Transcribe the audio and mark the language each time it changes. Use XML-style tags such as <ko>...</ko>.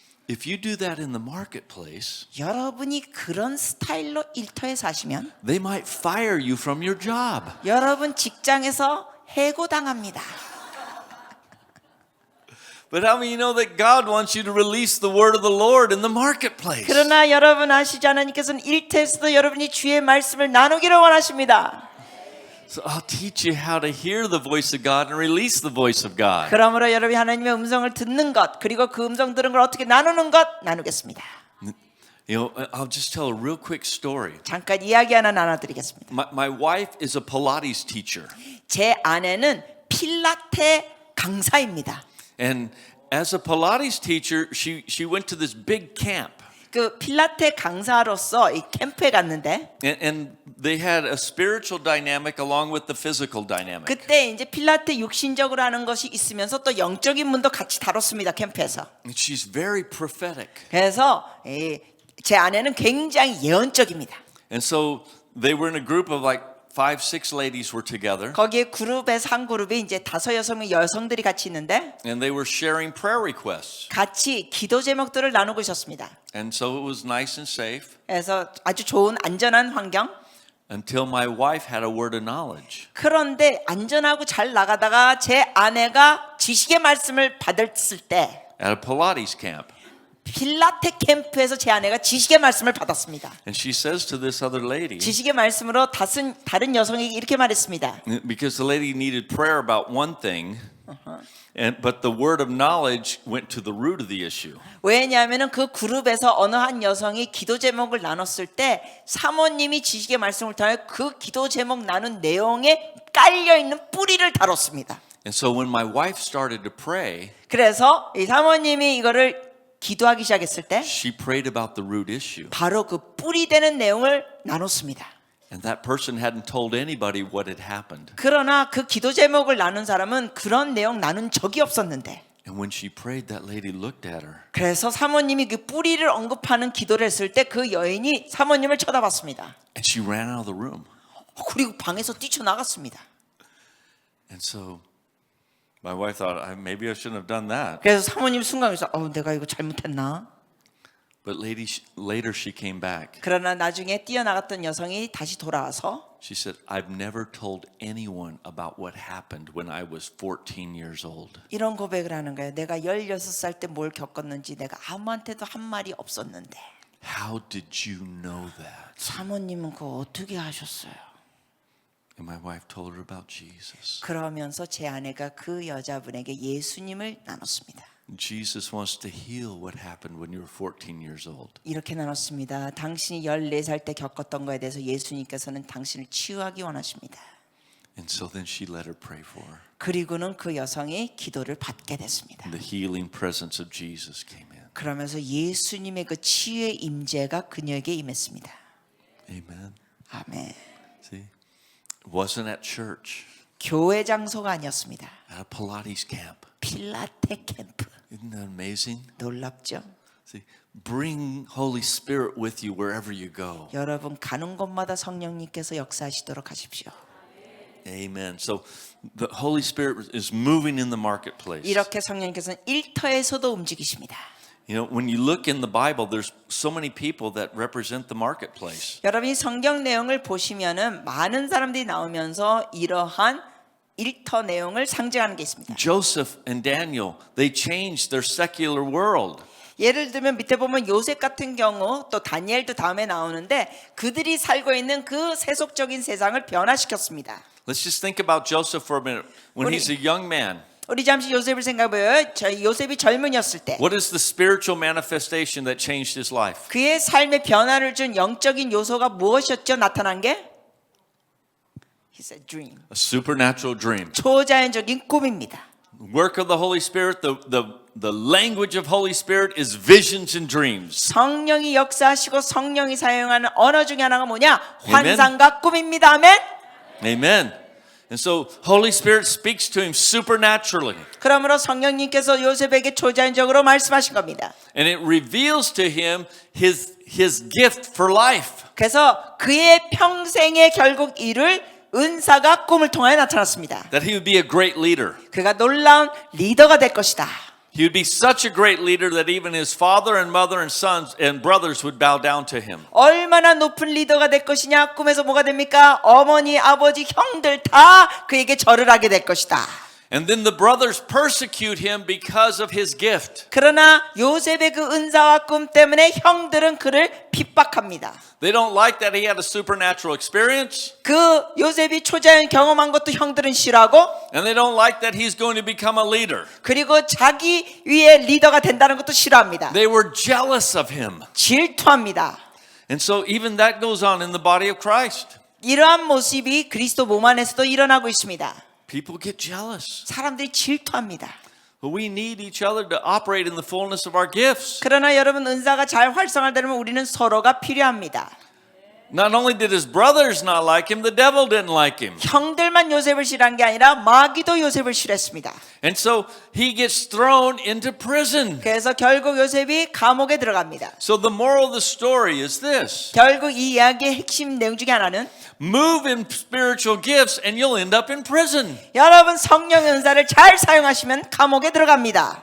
<en>If you do that in the marketplace,</en> <ko>여러분이 그런 스타일로 일터에 사시면</ko> <en>they might fire you from your job.</en> <ko>여러분 직장에서 해고당합니다.</ko> <en>But how many know that God wants you to release the word of the Lord in the marketplace?</en> <ko>그러나 여러분 아시지 하나님께서는 일터에서도 여러분이 주의 말씀을 나누기를 원하십니다.</ko> <en>So I'll teach you how to hear the voice of God and release the voice of God.</en> <ko>그러므로 여러분이 하나님의 음성을 듣는 것 그리고 그 음성 들은 걸 어떻게 나누는 것 나누겠습니다.</ko> <en>You know, I'll just tell a real quick story.</en> <ko>잠깐 이야기 하나 나눠드리겠습니다.</ko> <en>My wife is a Pilates teacher.</en> <ko>제 아내는 필라테 강사입니다.</ko> <en>And as a Pilates teacher, she went to this big camp.</en> <ko>그 필라테 강사로서 이 캠프에 갔는데</ko> <en>And they had a spiritual dynamic along with the physical dynamic.</en> <ko>그때 이제 필라테 육신적으로 하는 것이 있으면서 또 영적인 문도 같이 다뤘습니다. 캠프에서.</ko> <en>And she's very prophetic.</en> <ko>그래서 제 아내는 굉장히 예언적입니다.</ko> <en>And so they were in a group of like 5, 6 ladies were together.</en> <ko>거기에 그룹에서 한 그룹에 이제 5, 6명의 여성들이 같이 있는데</ko> <en>And they were sharing prayer requests.</en> <ko>같이 기도 제목들을 나누고 있었습니다.</ko> <en>And so it was nice and safe</en> <ko>그래서 아주 좋은 안전한 환경.</ko> <en>until my wife had a word of knowledge.</en> <ko>그런데 안전하고 잘 나가다가 제 아내가 지식의 말씀을 받았을 때</ko> <en>At a Pilates camp.</en> <ko>필라테 캠프에서 제 아내가 지식의 말씀을 받았습니다.</ko> <en>And she says to this other lady,</en> <ko>지식의 말씀으로 다른 여성에게 이렇게 말했습니다.</ko> <en>because the lady needed prayer about one thing, but the word of knowledge went to the root of the issue.</en> <ko>왜냐하면 그 그룹에서 어느 한 여성이 기도 제목을 나눴을 때 사모님이 지식의 말씀을 통해 그 기도 제목 나눈 내용에 깔려 있는 뿌리를 다뤘습니다.</ko> <en>And so when my wife started to pray,</en> <ko>그래서 이 사모님이 이거를 기도하기 시작했을 때</ko> <en>she prayed about the root issue.</en> <ko>바로 그 뿌리 되는 내용을 나눴습니다.</ko> <en>And that person hadn't told anybody what had happened.</en> <ko>그러나 그 기도 제목을 나눈 사람은 그런 내용 나눈 적이 없었는데</ko> <en>And when she prayed, that lady looked at her.</en> <ko>그래서 사모님이 그 뿌리를 언급하는 기도를 했을 때 그 여인이 사모님을 쳐다봤습니다.</ko> <en>And she ran out of the room.</en> <ko>그리고 방에서 뛰쳐나갔습니다.</ko> <en>And so my wife thought, maybe I shouldn't have done that.</en> <ko>그래서 사모님 순간에서 내가 이거 잘못했나?</ko> <en>But later she came back.</en> <ko>그러나 나중에 뛰어나갔던 여성이 다시 돌아와서</ko> <en>She said, I've never told anyone about what happened when I was 14 years old.</en> <ko>이런 고백을 하는 거예요. 내가 16살 때 뭘 겪었는지 내가 아무한테도 한 말이 없었는데</ko> <en>How did you know that?</en> <ko>사모님은 그거 어떻게 하셨어요?</ko> <en>And my wife told her about Jesus.</en> <ko>그러면서 제 아내가 그 여자분에게 예수님을 나눴습니다.</ko> <en>Jesus wants to heal what happened when you were 14 years old.</en> <ko>이렇게 나눴습니다. 당신이 14살 때 겪었던 거에 대해서 예수님께서는 당신을 치유하기 원하십니다.</ko> <en>And so then she let her pray for her.</en> <ko>그리고는 그 여성이 기도를 받게 됐습니다.</ko> <en>The healing presence of Jesus came in.</en> <ko>그러면서 예수님의 그 치유의 임재가 그녀에게 임했습니다.</ko> <en>Amen.</en> <ko>아멘.</ko> <en>See? It wasn't at church.</en> <ko>교회 장소가 아니었습니다.</ko> <en>At a Pilates camp.</en> <ko>필라테 캠프.</ko> <en>Isn't that amazing?</en> <ko>놀랍죠?</ko> <en>See, bring Holy Spirit with you wherever you go.</en> <ko>여러분 가는 곳마다 성령님께서 역사하시도록 하십시오.</ko> <en>Amen. So the Holy Spirit is moving in the marketplace.</en> <ko>이렇게 성령님께서는 일터에서도 움직이십니다.</ko> <en>You know, when you look in the Bible, there's so many people that represent the marketplace.</en> <ko>여러분이 성경 내용을 보시면은 많은 사람들이 나오면서 이러한 일터 내용을 상징하는 게 있습니다.</ko> <en>Joseph and Daniel, they changed their secular world.</en> <ko>예를 들면 밑에 보면 요셉 같은 경우 또 다니엘도 다음에 나오는데 그들이 살고 있는 그 세속적인 세상을 변화시켰습니다.</ko> <en>Let's just think about Joseph for a minute. When he's a young man,</en> <ko>우리 잠시 요셉을 생각해봐요. 요셉이 젊은이였을 때</ko> <en>what is the spiritual manifestation that changed his life?</en> <ko>그의 삶에 변화를 준 영적인 요소가 무엇이었죠? 나타난 게?</ko> <en>He said dream. A supernatural dream.</en> <ko>초자연적인 꿈입니다.</ko> <en>Work of the Holy Spirit, the language of Holy Spirit is visions and dreams.</en> <ko>성령이 역사하시고 성령이 사용하는 언어 중에 하나가 뭐냐?</ko> <en>Amen.</en> <ko>환상과 꿈입니다. 아멘.</ko> <en>Amen. And so Holy Spirit speaks to him supernaturally.</en> <ko>그러므로 성령님께서 요셉에게 초자연적으로 말씀하신 겁니다.</ko> <en>And it reveals to him his gift for life.</en> <ko>그래서 그의 평생에 결국 이룰 은사가 꿈을 통하여 나타났습니다.</ko> <en>That he would be a great leader.</en> <ko>그가 놀라운 리더가 될 것이다.</ko> <en>He would be such a great leader that even his father and mother and sons and brothers would bow down to him.</en> <ko>얼마나 높은 리더가 될 것이냐? 꿈에서 뭐가 됩니까? 어머니, 아버지, 형들 다 그에게 절을 하게 될 것이다.</ko> <en>And then the brothers persecute him because of his gift.</en> <ko>그러나 요셉의 그 은사와 꿈 때문에 형들은 그를 핍박합니다.</ko> <en>They don't like that he had a supernatural experience.</en> <ko>그 요셉이 초자연 경험한 것도 형들은 싫어하고</ko> <en>And they don't like that he's going to become a leader.</en> <ko>그리고 자기 위에 리더가 된다는 것도 싫어합니다.</ko> <en>They were jealous of him.</en> <ko>질투합니다.</ko> <en>And so even that goes on in the body of Christ.</en> <ko>이러한 모습이 그리스도 몸 안에서도 일어나고 있습니다.</ko> <en>People get jealous.</en> <ko>사람들이 질투합니다.</ko> <en>But we need each other to operate in the fullness of our gifts.</en> <ko>그러나 여러분 은사가 잘 활성화되려면 우리는 서로가 필요합니다.</ko> <en>Not only did his brothers not like him, the devil didn't like him.</en> <ko>형들만 요셉을 싫어한 게 아니라 마귀도 요셉을 싫어했습니다.</ko> <en>And so he gets thrown into prison.</en> <ko>그래서 결국 요셉이 감옥에 들어갑니다.</ko> <en>So the moral of the story is this.</en> <ko>결국 이 이야기의 핵심 내용 중에 하나는</ko> <en>Move in spiritual gifts and you'll end up in prison.</en> <ko>여러분 성령의 은사를 잘 사용하시면 감옥에 들어갑니다.</ko>